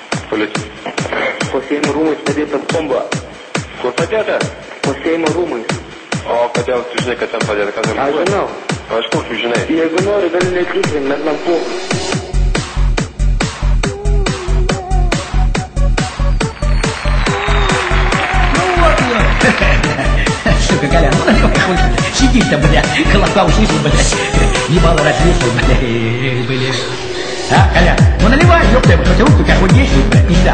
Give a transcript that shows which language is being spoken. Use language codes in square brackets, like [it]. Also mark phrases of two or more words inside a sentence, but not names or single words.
[lt] Po Seimo rūmais padėta bomba. Kur padėta? Po Seimo rūmais. O kodėl tu žinai, kad ten padėta? Kas ten Aš buvo? žinau. O iš kur tu žinai? Jeigu nori, gali netikrinti, bet man pokai. [ru] Сука, Колян, ну наливай хоть. Сидишь-то, бля, колокол слышал, блядь. Ебало развесил, блядь. А, Колян, ну наливай, ёпта, хоть руку как вот действует, блядь, пизда.